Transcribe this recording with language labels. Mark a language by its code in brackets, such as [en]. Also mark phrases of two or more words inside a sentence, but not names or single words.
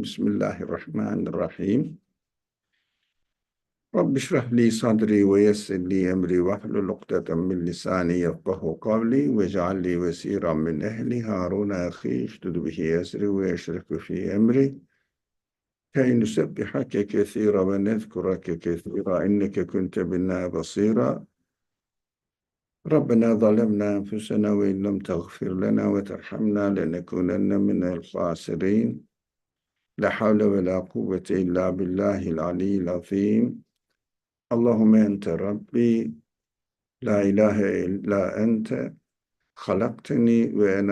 [ar] بسم الله الرحمن الرحيم. رب اشرح لي صدري ويسر لي أمري واحلل عقدة من لساني يفقهوا قولي واجعل لي وزيرا من أهلي هارون أخي اشدد به أزري وأشركه في أمري كي نسبحك كثيرا ونذكرك كثيرا إنك كنت بنا بصيرا. ربنا ظلمنا أنفسنا وإن لم تغفر لنا وترحمنا لنكونن من الخاسرين لا حول ولا قوة إلا بالله العلي العظيم اللهم أنت ربي لا إله إلا أنت خلقتني وأنا